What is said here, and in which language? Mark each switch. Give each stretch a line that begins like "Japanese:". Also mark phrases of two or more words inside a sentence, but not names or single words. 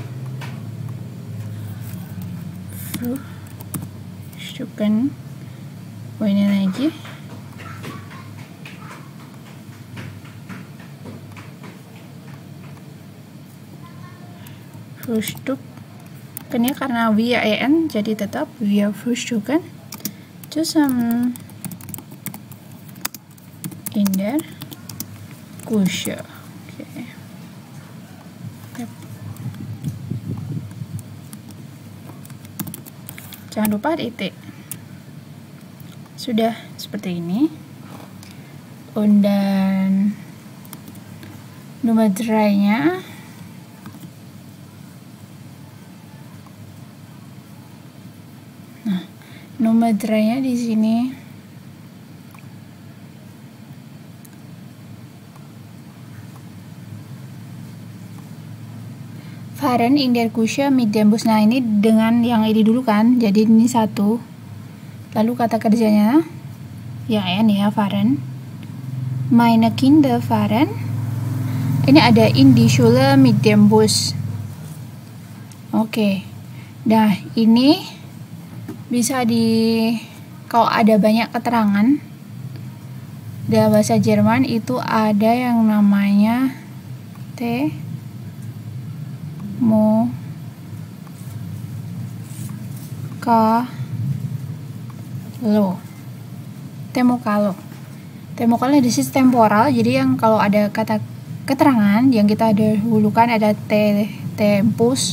German: Frühstücken.
Indonesian: Ini lagi. Frühstücken ya, karena wir en jadi tetap
German: wir frühstücken zusammen in der Küche.
Indonesian: Okay. Jangan lupa titik. Sudah seperti ini. Dan nomor 3-nya nomor 3-nya di sini
German: fahren in der Küche mit dem Bus.
Indonesian: Nah, ini dengan yang ini dulu kan, jadi ini 1. Lalu kata kerjanya ya ya, fahren.
German: Meine Kinder fahren.
Indonesian: Ini ada
German: in die Schule mit dem Bus.
Indonesian: Oke. Nah, ini bisa kalau ada banyak keterangan dalam bahasa Jerman itu ada yang namanya Temokalo di sisi temporal, jadi yang kalau ada kata keterangan yang kita dahulukan ada tempus.